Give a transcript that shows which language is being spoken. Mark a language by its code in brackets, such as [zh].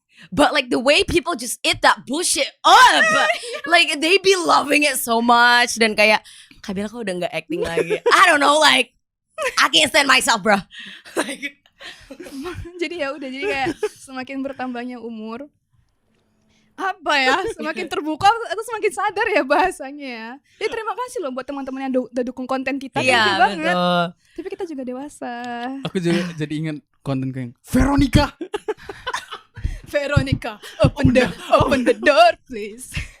[en] But like the way people just eat that bullshit up, like they be loving it so much. [id] Dan kayak Kabila kok udah gak acting lagi. [en] I don't know, like I can't stand myself bro. Like, [id] Jadi ya udah, jadi kayak semakin bertambahnya umur apa ya, semakin terbuka atau semakin sadar ya bahasanya ya. Ya terima kasih loh buat teman-teman yang udah dukung konten kita. [en] Thank you [id] banget. betul. Tapi kita juga dewasa. Aku juga jadi ingat konten kayak Veronica. [en] Veronica, open the door please.